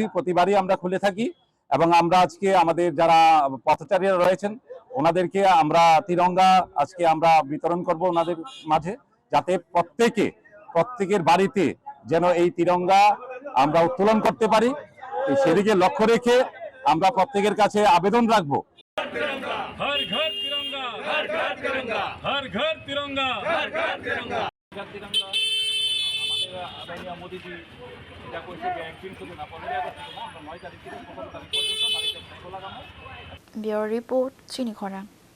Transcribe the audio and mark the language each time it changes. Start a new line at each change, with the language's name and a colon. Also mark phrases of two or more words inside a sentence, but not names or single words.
Bangla: প্রতিবারই আমরা খুলে থাকি এবং আমরা আজকে আমাদের যারা পথচারীরা রয়েছেন ওনাদেরকে আমরা তিরঙ্গা আজকে আমরা বিতরণ করব ওনাদের মাঝে, যাতে প্রত্যেকের বাড়িতে যেন এই তিরঙ্গা আমরা উত্তোলন করতে পারি। সেদিকে লক্ষ্য রেখে আমরা প্রত্যেকের কাছে আবেদন রাখবো।
Hindi: हर घर तिरंगा, हर घर तिरंगा, हर घर तिरंगा, हर घर तिरंगा, हर तिरंगा।
Bangla: আমাদের আদরণীয় মোদিজি যেটা কইছে যে একদিন শুধু না 15 আগস্ট না, আমরা 9 তারিখ থেকে 15 তারিখ পর্যন্ত বাড়িতে ফ্ল্যাগ লাগাবো।
English: Bureau Report, Chini Khorang.